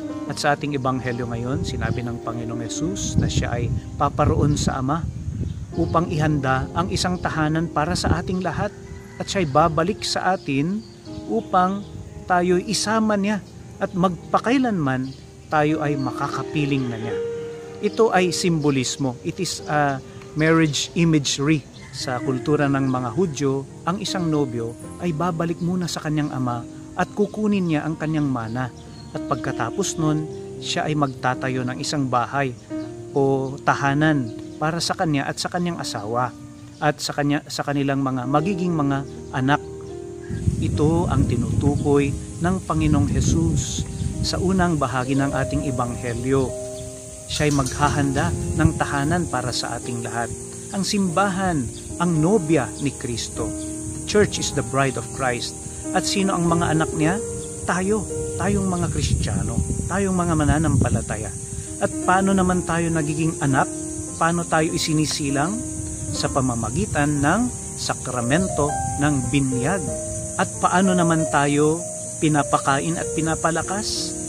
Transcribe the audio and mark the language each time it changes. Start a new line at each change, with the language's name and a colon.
Filipino: At sa ating ebanghelyo ngayon, sinabi ng Panginoong Hesus na siya ay paparoon sa Ama upang ihanda ang isang tahanan para sa ating lahat, at siya ay babalik sa atin upang tayo'y isama niya at magpakailanman tayo ay makakapiling na niya. Ito ay simbolismo.
English: It is a marriage imagery.
Filipino: Sa kultura ng mga Hudyo, ang isang nobyo ay babalik muna sa kanyang ama at kukunin niya ang kanyang mana. At pagkatapos nun, siya ay magtatayo ng isang bahay o tahanan para sa kanya at sa kanyang asawa at sa kanilang mga magiging mga anak. Ito ang tinutukoy ng Panginoong Hesus sa unang bahagi ng ating ebanghelyo. Siya ay maghahanda ng tahanan para sa ating lahat. Ang simbahan, ang nobya ni Kristo.
English: Church is the bride of Christ.
Filipino: At sino ang mga anak niya? Tayong mga Kristiyano, tayong mga mananampalataya. At paano naman tayo nagiging anak? Paano tayo isinisilang? Sa pamamagitan ng sakramento ng binyag. At paano naman tayo pinapakain at pinapalakas?